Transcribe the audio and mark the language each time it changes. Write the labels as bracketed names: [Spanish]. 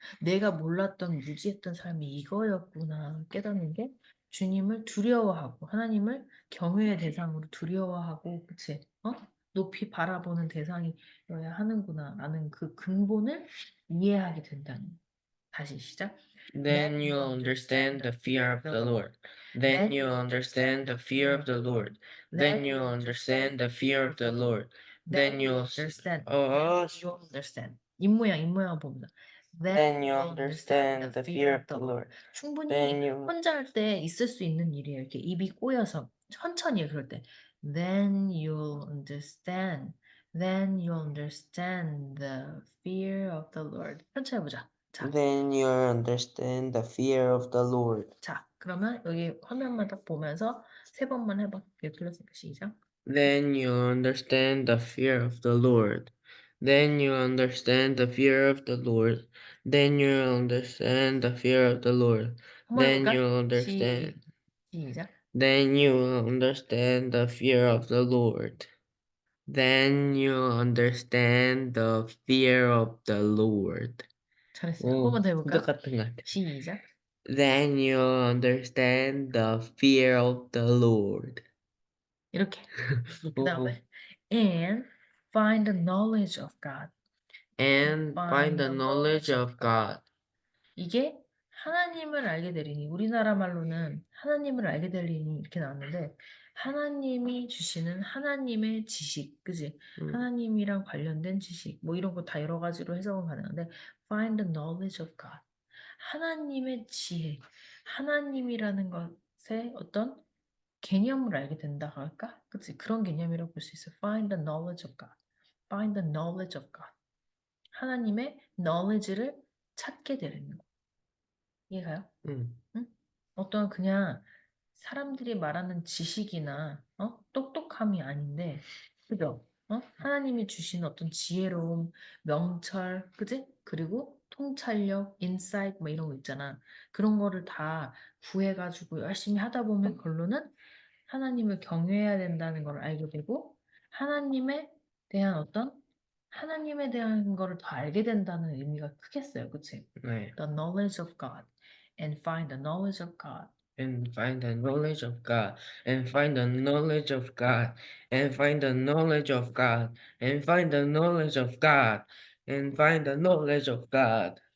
[Korean] 내가 몰랐던 무지했던 삶이 이거였구나. 깨닫는 게 주님을 두려워하고 하나님을 경외의 대상으로 두려워하고 그치? 높이 바라보는 대상이어야 하는구나라는 그 근본을 이해하게 된다는 거야. 다시 시작. [English] Then you'll understand the fear of the Lord. Then you'll understand the fear of the Lord. Then you'll understand the fear of the Lord. Then you'll understand. you [Korean] understand. 입모양 봅니다. [English] then you'll understand the fear of the Lord. [Korean] 충분히 [English] Then you [Korean] 혼자 할 때 있을 수 있는 일이에요. 이렇게 입이 꼬여서 천천히 해, 그럴 때. [English] Then you'll understand. Then you'll understand the fear of the Lord. [Korean] 천천히 해보자. 자, [English] then you'll understand the fear of the Lord. [Korean] 자, 그러면 여기 화면만 딱 보면서 3번만 해봐. 이렇게 틀렸으니까 시작. [English] Then you'll understand the fear of the Lord. Then you'll understand the fear of the Lord. Then you'll understand the fear of the Lord. [Korean] 한번 [English] Then [Korean] 해볼까? [English] you'll understand. [Korean] 시작. [English] Then you will understand the fear of the Lord. Then you'll understand the fear of the Lord. [Korean] 잘했어요. 한 번만 더 해볼까? 똑같은 것 같아. 시작. [English] Then you'll understand the fear of the Lord. [Korean] 이렇게. 그 다음에 [English] and find the knowledge of God. And find the knowledge of God. [Korean] 이게 하나님을 알게 되리니 우리나라 말로는 하나님을 알게 되리니 이렇게 나왔는데 하나님이 주시는 하나님의 지식, 그지? 하나님이랑 관련된 지식, 뭐 이런 거 다 여러 가지로 해석은 가능한데 [English] find the knowledge of God. [Korean] 하나님의 지혜, 하나님이라는 것의 어떤 개념을 알게 된다 할까? 그치? 그런 개념이라고 볼 수 있어. [English] Find the knowledge of God. Find the knowledge of God. [Korean] 하나님의 knowledge를 찾게 되는 거. 이해가요? 음. 응? 어떤 그냥 사람들이 말하는 지식이나 똑똑함이 아닌데, 그죠? 하나님이 주신 어떤 지혜로움, 명철, 그지? 그리고 통찰력, 인사이트 뭐 이런 거 있잖아. 그런 거를 다 구해가지고 열심히 하다 보면 결론은 하나님을 경외해야 된다는 걸 알게 되고 하나님에 대한 하나님에 대한 거를 더 알게 된다는 의미가 크겠어요. 그치? 네. [English] The knowledge of God and find the knowledge of God. And find the knowledge of God. And find the knowledge of God. And find the knowledge of God. And find the knowledge of God. And find the knowledge of God.